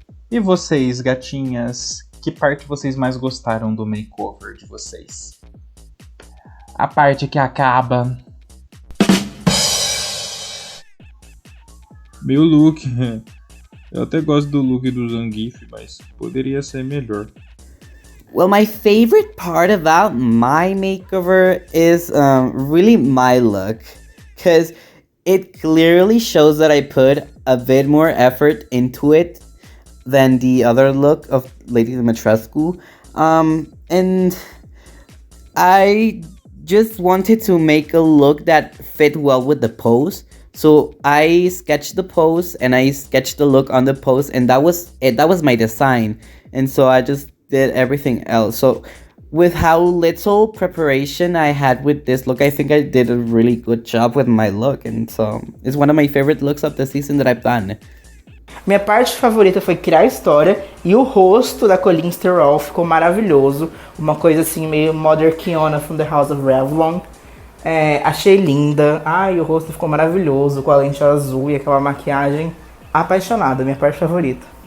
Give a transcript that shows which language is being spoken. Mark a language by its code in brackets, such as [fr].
[pt] E vocês, gatinhas, que parte vocês mais gostaram do makeover de vocês? A parte que acaba. Meu look. Eu até gosto do look do Zangief, mas poderia ser melhor. [en] Well, my favorite part about my makeover is really my look, because it clearly shows that I put a bit more effort into it than the other look of Lady Dimitrescu. And I just wanted to make a look that fit well with the pose. So I sketched the pose and I sketched the look on the pose, and that was it. That was my design. And so I just did everything else. So with how little preparation I had with this look, I think I did a really good job with my look. And so it's one of my favorite looks of the season that I've done. [pt] Minha parte favorita foi criar a história, e o rosto da Colleen Sterol ficou maravilhoso. Uma coisa assim, meio Mother Kiona from the House of Revlon. Achei linda. Ai, o rosto ficou maravilhoso, com a lente azul e aquela maquiagem. Apaixonada, minha parte favorita.